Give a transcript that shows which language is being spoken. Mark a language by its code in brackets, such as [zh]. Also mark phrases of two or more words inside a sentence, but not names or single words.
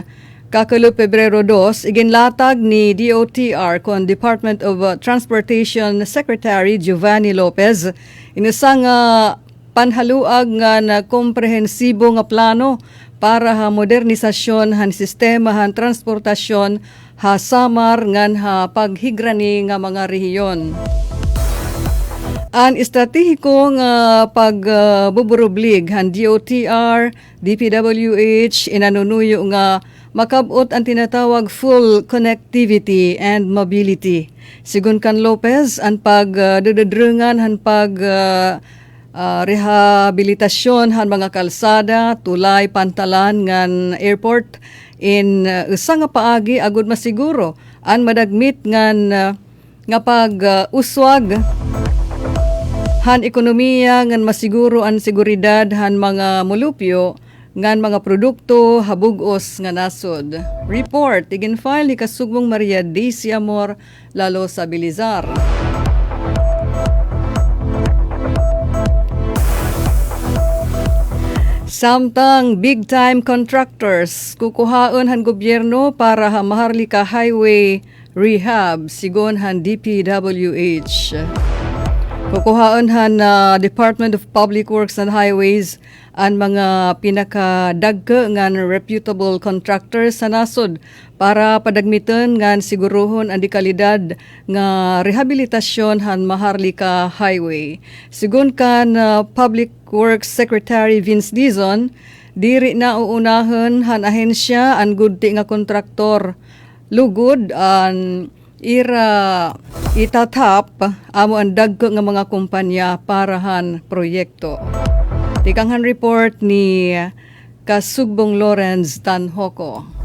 [war] Kakalo Pebrero 2, iginlatag ni DOTR kon Department of Transportation Secretary Giovanni Lopez inusang panhaluag nga na komprehensibo nga plano para ha modernisasyon han sistema han transportasyon ha Samar ngan ha paghigrani nga mga rehiyon. Ang estratehiko nga pagbuburublig han DOTR, DPWH inanunuyo nga makabot ang tinatawag [en] full connectivity and mobility. [war] Sigun kan Lopez, ang pagdududrungan han rehabilitasyon han mga kalsada, tulay, pantalan ngan airport in usa nga paagi agud masiguro ang madagmit ngan nga pag-uswag han ekonomiya ngan masiguro ang seguridad han mga mulupyo ngan mga produkto habugos nga nasod. Report igin file ni Kasugbong Maria Daisy Amor Lalosa Bilizar. Samtang [en] big-time contractors [war] kukuhaon han gobyerno para ha Maharlika Highway rehab sigon han DPWH. Kukuhaon han Department of Public Works and Highways ang mga pinakadagke ngan [en] reputable contractors [war] sa nasod para padagmiton ngan siguruhon ang dekalidad nga rehabilitasyon han Maharlika Highway. Sigun kan Public Works Secretary Vince Dizon, diri na uunahon han ahensya ang gudti nga kontraktor lugod ang itatap amo ang dagko nga mga kumpanya para han proyekto. Tikanghan report ni Kasugbong Lawrence Tanhoco.